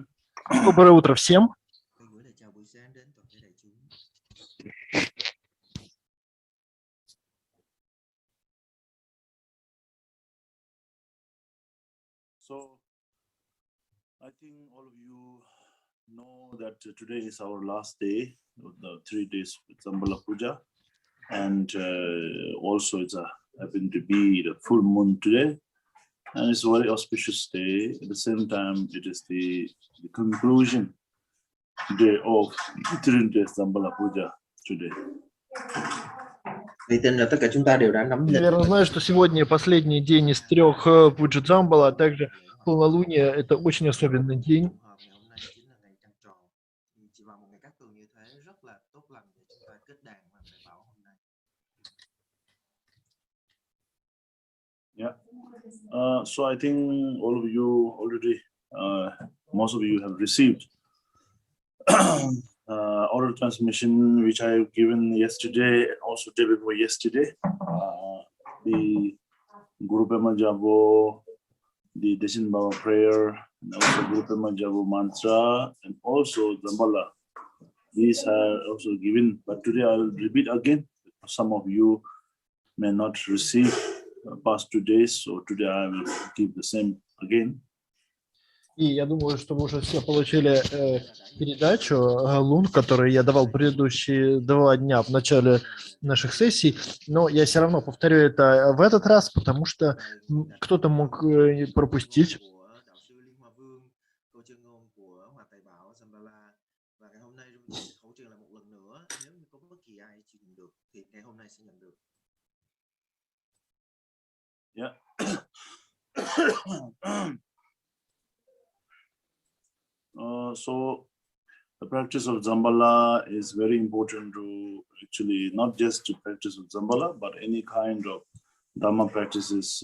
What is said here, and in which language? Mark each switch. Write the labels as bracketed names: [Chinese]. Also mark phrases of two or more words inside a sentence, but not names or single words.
[Russian] Доброе утро всем. [Vietnamese] Gửi lời chào buổi sáng đến toàn thể đại chúng. [English] So, I think all of you know that today is our last day of the 3 days with Dzambala Puja, and also it's happened to be the full moon today, and it's a very auspicious day. At the same time, it is the conclusion day of 3 days Dzambala Puja today. [Vietnamese] Vì tin là tất cả chúng ta đều đã nắm lịch. [Russian] Наверное, знаю, что сегодня последний день из 3 Пуджи Дзамбала, а также полнолуние. Это очень особенный день. [Vietnamese] Ngày hôm nay chính là ngày trăng tròn. Chỉ vào một ngày cát tường như thế rất là tốt lành để chúng ta kết đàn và thầy bảo hôm nay. [English] Yeah. So I think all of you already, most of you have received oral transmission, which I have given yesterday, also day before yesterday. The Guru Pema Jabo, the Deshin Baba prayer, and also Guru Pema Jabo mantra, and also Dzambala. These are also given, but today I will repeat again. Some of you may not receive past 2 days, so today I will give the same again. [Russian] И я думаю, что вы уже все получили передачу Лунг, которую я давал предыдущие 2 дня в начале наших сессий, но я все равно повторю это в этот раз, потому что кто-то мог пропустить. [English] Yeah. So the practice of Dzambala is very important to actually not just to practice of Dzambala, but any kind of Dhamma practices.